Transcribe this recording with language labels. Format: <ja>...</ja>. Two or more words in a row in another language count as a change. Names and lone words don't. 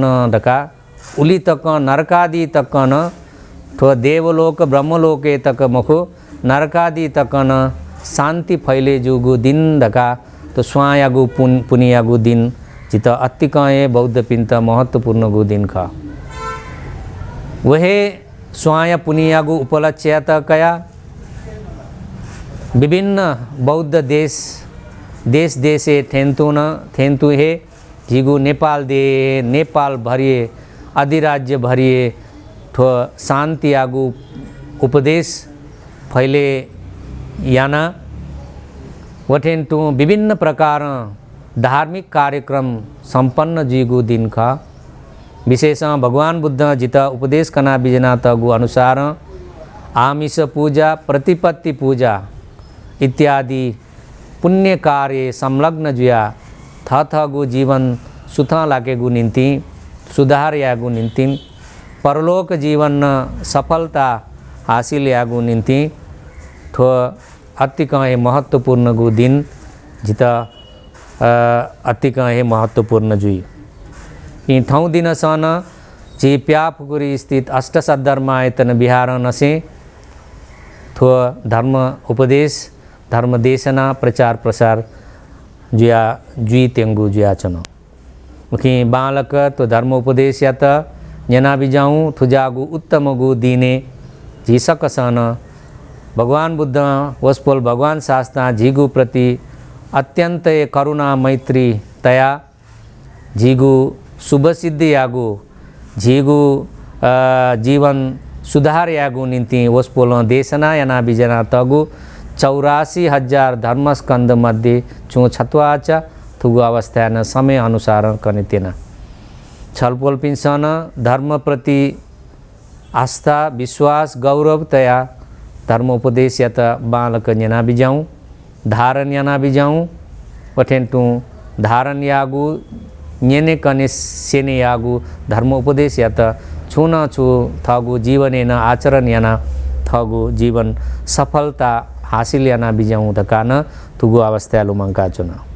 <new>दका उली तक नरकादि तकन थो देवलोक ब्रह्मलोके तक मखु नरकादि तकन शांति फैले जुगु दिन दका तो स्वायागु पुनियागु दिन जित अत्तिकाए बौद्ध पिंत महत्वपूर्ण गु दिन का वहे स्वाया पुनियागु उपलक्ष्य कया विभिन्न बौद्ध देश देशे थेंतु हे जिगु नेपाल भरिए अधिराज्य भरिए ठो शांति आगु उपदेश फैले याना वठेंतु विभिन्न प्रकार धार्मिक कार्यक्रम संपन्न जिगु दिन का विशेष भगवान बुद्ध जित उपदेश कना बिजना तगु अनुसार आमिष पूजा प्रतिपत्ति पूजा इत्यादि पुण्य कार्य संलग्न जुया थगु जीवन सुथा लागेगु निम्ति सुधार यागु निम्ति परलोक जीवन सफलता हासिल यागु निम्ति थो अतिकहे महत्वपूर्ण गु दिन जित अतिकहे महत्वपूर्ण जुई यी थौ दिन सन जी प्याफुकुरी स्थित अष्ट सद्धर्मायतन बिहार नसे थो धर्म उपदेश धर्म देशना प्रचार प्रसार जुया जुई तेंगु जुया चनो मुखी बालक तो धर्म उपदेश या त जना बिजाऊँ थुजागु उत्तम गु दीने झिसक सन भगवान बुद्ध वस्पोल भगवान शास्त्रा झिगु प्रति अत्यंत करुणा मैत्री तया झिगु शुभ सिद्धि यागु झिगु जीवन सुधार यागु निम्ति वस्पोल देशना याना बिजना तगु 84,000 धर्मस्कंद मध्ये चु छत्वाच थुगु अवस्था न समय अनुसार कनितेना छलपोल पिंसन धर्म प्रति आस्था विश्वास गौरव तया धर्म उपदेश या त बालक न्याना बिजाऊँ धारण याना बिजाऊँ पठेंतु धारण यागु न्यने कने सेने यागु धर्म उपदेश या त छुना छु थगु जीवने न आचरण याना थगु जीवन सफलता हासिल याना बिजाऊँ धकान थुगु अवस्था लुमंका चुना</new>